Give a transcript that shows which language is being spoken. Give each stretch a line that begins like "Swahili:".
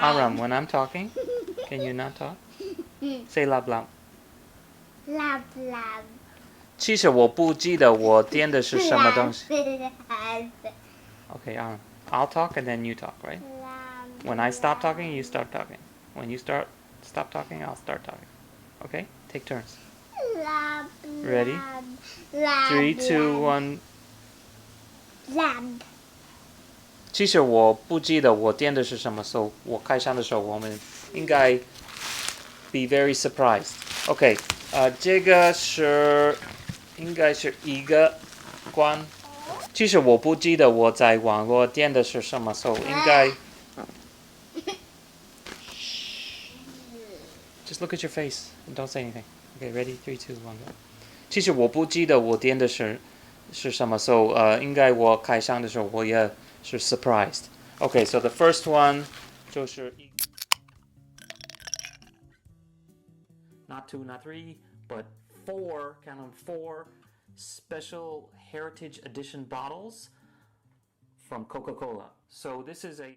English: Aram, when I'm talking, can you not talk? Say lab lab. Lab lab.
Chinese: 其实我不记得我点的是什么东西。
English: Lab. OK, Aram, I'll talk and then you talk, right? When I stop talking, you start talking. When you stop talking, I'll start talking. Okay? Take turns. Lab. Ready? Lab. 3, 2, 1. Lab.
Chinese: 其实我不记得我点的是什么，所以我开箱的时候我们应该
English: be very surprised.
Chinese: OK， 这个是应该是一个关。其实我不记得我在网络点的是什么，所以应该。
English: Just look at your face and don't say anything. Okay, ready? 3, 2, 1, go.
Chinese: 其实我不记得我点的是什么，所以应该我开箱的时候我也是 surprised.
English: Okay, so the first one 就是 not 2, not 3, but 4, count them 4 special heritage edition bottles from Coca-Cola. So this is a